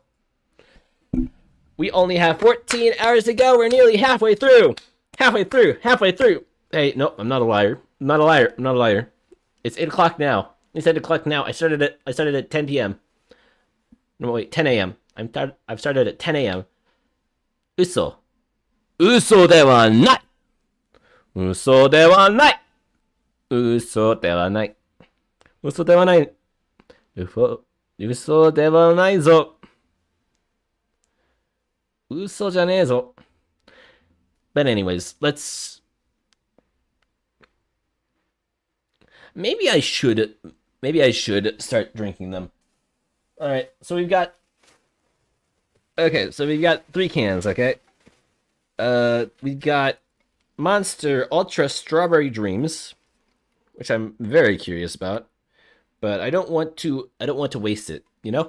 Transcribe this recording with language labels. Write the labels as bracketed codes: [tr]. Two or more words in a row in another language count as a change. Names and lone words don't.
[en] We only have 14 hours to go. We're nearly halfway through. Halfway through. Hey, no, I'm not a liar. I'm not a liar. It's 8 o'clock now. It's 8 o'clock now. I started at 10 p.m. No, wait, 10 a.m. I've started at 10 a.m. [ja] 嘘ではない. 嘘ではない。嘘ではない. 嘘ではない。嘘ではないぞ. 嘘じゃねぇぞ. [en] But anyways, let's... Maybe I should start drinking them. Alright, so we've got... Okay, so we've got 3 cans, okay? We've got Monster Ultra Strawberry Dreams, which I'm very curious about, but I don't want to waste it, you know?